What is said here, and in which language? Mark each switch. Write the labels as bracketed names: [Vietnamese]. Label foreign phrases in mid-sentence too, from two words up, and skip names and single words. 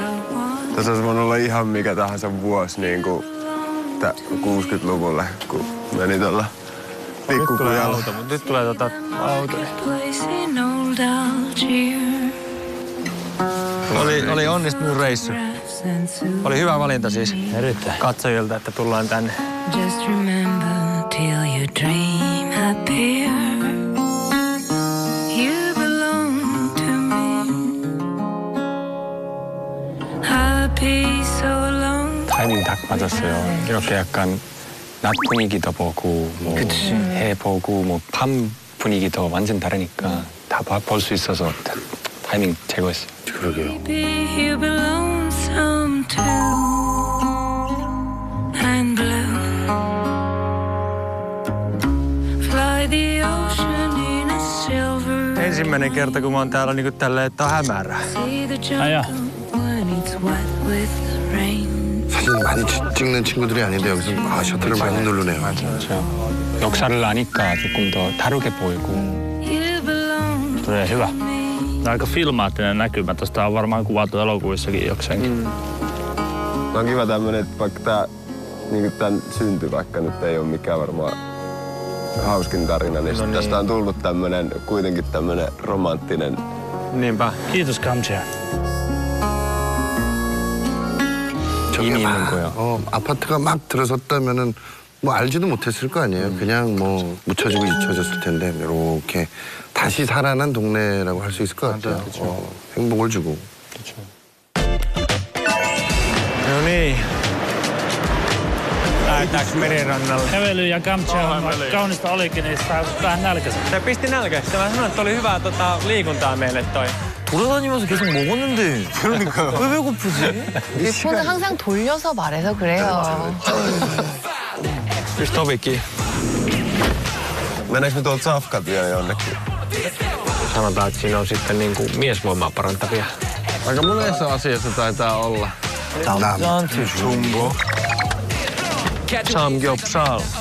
[Finnish] Tässä olisi voinut olla ihan mikä tahansa vuosi, niin kuin 60-luvulle, kun meni tuolla pikkukujalla. Nyt tulee auto. Oli onnistunut reissu. Oli hyvä valinta siis katsojilta, että tullaan tänne. [English] Just remember till your dream appear. You belong to me. I'll be so alone. [Korean] 타이밍 딱 맞았어요. 이렇게 약간 낮 분위기도 보고 뭐 해 보고 뭐 밤 분위기도 완전 다르니까 다 볼 수 있어서 타이밍 최고였어요. 그러게요. [English] You belong some too. And blue. Fly the ocean in a silver. [Finnish] Ensimmäinen kerta, kun mä oon täällä niinku tälleen, että on hämärää. [English] See the jungle when it's wet with the rain. [Korean] 사진 많이 찍는 친구들이 아닌데 여기서 셔터를 많이 누르네요. 맞아요. 역사를 아니까 조금 더 다르게 보이고. [Finnish] Tulee hyvä. Aika filmaattinen näkymä. Tästä on varmaan kuvattu elokuvissakin jokseenkin. On kiva tämmönen, että vaikka tää niin tämän synty, vaikka nyt ei ole mikään varmaan hauskin tarina, niin, no tästä on tullut kuitenkin tämmönen romanttinen. Niinpä. Kiitos Kamsia. [Korean] 아파트가 막 들어섰다면은 뭐 알지도 못했을 거 아니에요. 그냥 뭐 묻혀지고 잊혀졌을 텐데 이렇게 다시 살아난 동네라고 할 수 있을 것 같아요. 행복을 주고. 그렇죠. [Finnish] No niin. Lähdetäänkö merirannalle? Kävely ja Kamsia, kaunista olikin, niin saa vähän nälkäisen. Se pisti nälkäistä. Mä sanoin, että oli hyvää liikuntaa meille toi. [Korean] 돌아다니면서 계속 먹었는데. 그러니까요. 왜 배고프지? 손을 항상 돌려서 말해서 그래요. [Finnish] Pistä ovi. Meneekö me tuolta safkat vielä jonnekin? Sanotaan, että siinä on sitten niin kuin miesvoimaa parantavia. Aika monessa asiassa taitaa olla. Jumbo. Samgyeopsal.